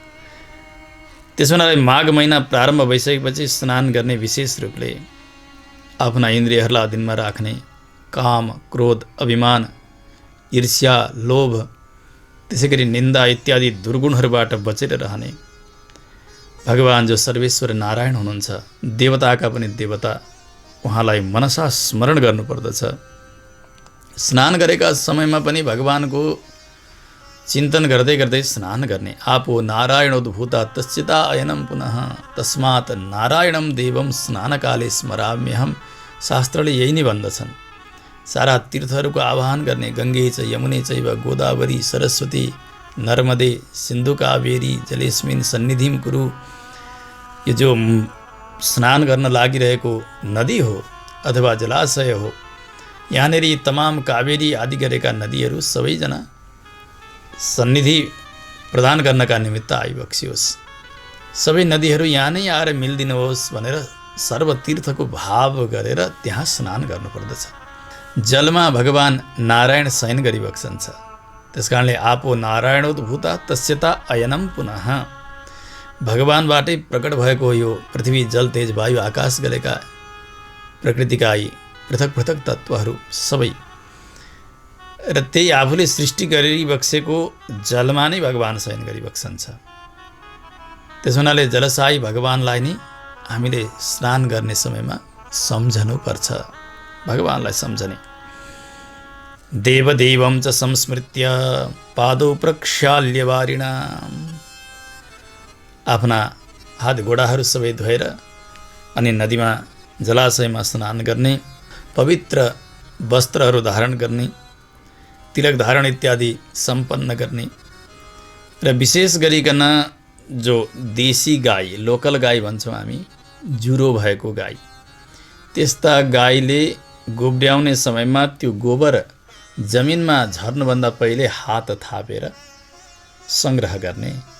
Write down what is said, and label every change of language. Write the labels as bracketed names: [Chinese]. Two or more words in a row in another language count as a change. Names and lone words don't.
[Nepali] त्यसो हुनाले माघ महिना प्रारम्भ भइसकेपछि स्नान गर्ने विशेष रूपले आफ्ना इन्द्रियहरूलाई अधीनमा राख्ने, काम, क्रोध, अभिमान, ईर्ष्या, लोभ, त्यसैगरी निन्दा इत्यादि दुर्गुणहरूबाट बचेर रहने। भगवान जो सर्वेश्वर नारायण हुनुहुन्छ, देवताका पनि देवता, उहाँलाई मनसा स्मरण गर्नुपर्दछ। स्नान गरेका समयमा पनि भगवानको चिन्तन गर्दै गर्दै स्नान गर्ने। [Sanskrit] आपो नारायणोद्भूता तस्यता अयनम पुनः तस्मात् नारायणम देवम स्नानकाले स्मराम्यहम। [Nepali] शास्त्रले यही नै भन्दछन्। सारा तीर्थहरूको आह्वान गर्ने, [Sanskrit] गङ्गे च यमुने चैव गोदावरी सरस्वती नर्मदे सिन्धु कावेरी जलेस्मिन् सन्निधिम कुरु। [Nepali] यो जो स्नान गर्न लागिरहेको नदी हो अथवा जलाशय हो, यहाँनिर तमाम कावेरी आदि गरेका नदीहरू सबैजना सन्निधि प्रदान गर्नका निमित्त आइबक्सियोस्। सबै नदीहरू यहाँ नै आएर मिलिदिनुहोस् भनेर सर्वतीर्थको भाव गरेर त्यहाँ स्नान गर्नुपर्दछ। जलमा भगवान नारायण शयन गरिबक्सन्छ। [Sanskrit] त्यसकारणले आपो नारायणोद्भूता तस्यता अयनम पुनः। [Nepali] भगवानबाटै प्रकट भएको यो पृथ्वी, जल, तेज, वायु, आकाश गरेका प्रकृतिका यी पृथक पृथक तत्त्वहरू सबै र त्यही आफूले सृष्टि गरिबक्सेको जलमा नै भगवान शयन गरिबक्सन्छ। त्यसो हुनाले जलसाई भगवानलाई नै हामीले स्नान गर्ने समयमा सम्झनुपर्छ, भगवानलाई सम्झने। [Sanskrit] देवदेवं च संस्मृत्य पादौ प्रक्षाल्य वारिणा। [Nepali] आफ्ना हात गोडाहरू सबै धोएर अनि नदीमा, जलाशयमा स्नान गर्ने, पवित्र वस्त्रहरू धारण गर्ने, तिलक धारण इत्यादि सम्पन्न गर्ने र विशेष गरिकन जो देशी गाई, लोकल गाई भन्छौँ हामी, जुरो भएको गाई, त्यस्ता गाईले गोब्ड्याउने समयमा त्यो गोबर जमिनमा झर्नुभन्दा पहिले हात थापेर सङ्ग्रह गर्ने।